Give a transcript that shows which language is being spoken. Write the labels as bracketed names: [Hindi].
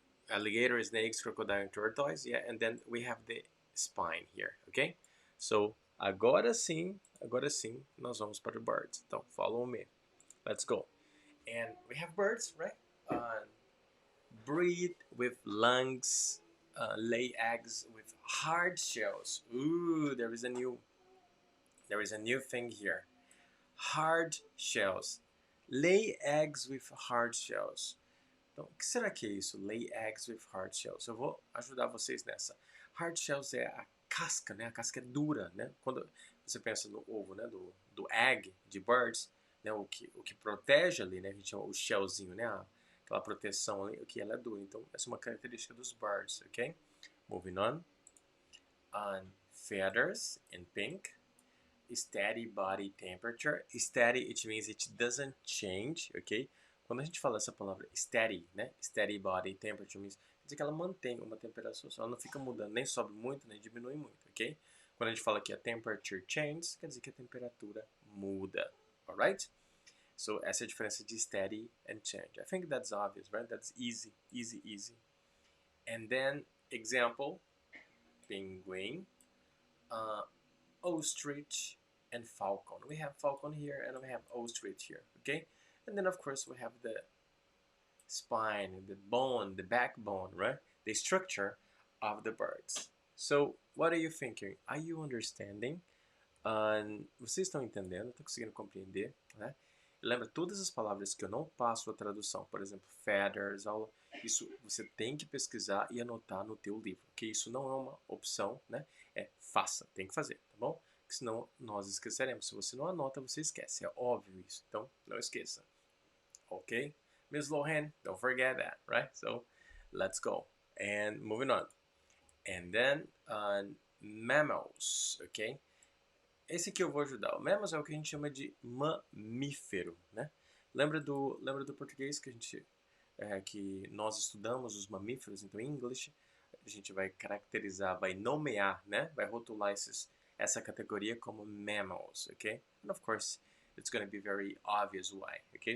[English] Alligator, snakes, crocodile, and tortoise, yeah, and then we have the spine here, okay? [Portuguese] So, agora sim, nós vamos para o birds. [English] Então, follow me. Let's go. And we have birds, right? Breathe with lungs, lay eggs with hard shells. Ooh, there is a new thing here. Hard shells. Lay eggs with hard shells. [Portuguese] Então, o que será que é isso? [English] Lay eggs with hard shells. [Portuguese] Eu vou ajudar vocês nessa. Hard shells é a casca, né? A casca é dura, né? Quando você pensa no ovo, né? Do egg, de birds, né? O que protege ali, né? A gente chama o shellzinho, né? Aquela proteção ali, que ela é dura. Então, essa é uma característica dos birds, ok? [English] Moving on. Feathers in pink. Steady body temperature. Steady, it means it doesn't change, ok? [Portuguese] Quando a gente fala essa palavra steady, né? [English] Steady body temperature means, [Portuguese] quer dizer que ela mantém uma temperatura só, ela não fica mudando, nem sobe muito, nem diminui muito, ok? Quando a gente fala que a temperature changes, quer dizer que a temperatura muda, alright? So essa é a diferença de steady and change. [English] I think that's obvious, right? That's easy, easy, easy. And then example, penguin, ostrich, and falcon. We have falcon here and we have ostrich here, okay? And then of course we have the spine, the bone, the backbone, right? The structure of the birds. So what are you thinking? Are you understanding? [Portuguese] Vocês estão entendendo? Estão conseguindo compreender? Né? Lembra, todas as palavras que eu não passo a tradução, por exemplo, feathers, isso você tem que pesquisar e anotar no teu livro, que isso não é uma opção, né? É faça, tem que fazer, tá bom? Porque senão nós esqueceremos. Se você não anota, você esquece, é óbvio isso. Então, não esqueça, ok? [English] Miss Lohan, don't forget that, right? So, let's go. And moving on. And then, mammals, ok? [Portuguese] Esse aqui eu vou ajudar. O mammals é o que a gente chama de mamífero, né? Lembra do português que a gente que nós estudamos os mamíferos? Então, em inglês, a gente vai caracterizar, vai nomear, né? Vai rotular essa categoria como mammals, okay? [English] And of course, it's going to be very obvious why, okay?